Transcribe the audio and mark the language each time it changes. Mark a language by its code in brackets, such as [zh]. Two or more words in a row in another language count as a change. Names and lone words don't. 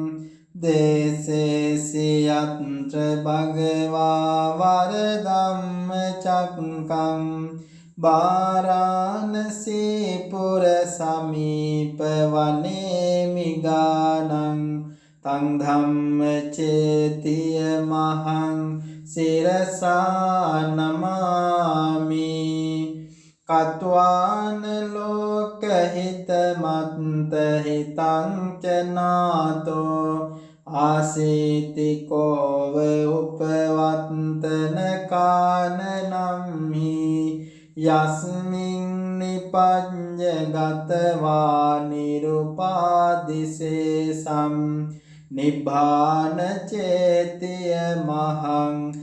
[pi] දේසේසියත්‍ර භගවා වරදම්ම චක්කං වාරාණසී පුර සමීප වනේ මිගානං තං ධම්ම චේතිය මහං සිරසා නමාමි කତ୍වාන ලෝක හිත මත්ත හිතං ච නාතෝ ආසීති කෝව උපවත්තන කානනම්හි යස්මින් නිපඤ්ඤගතවා නිරුපාදිසේසම් නිබ්බාන චේතිය මහං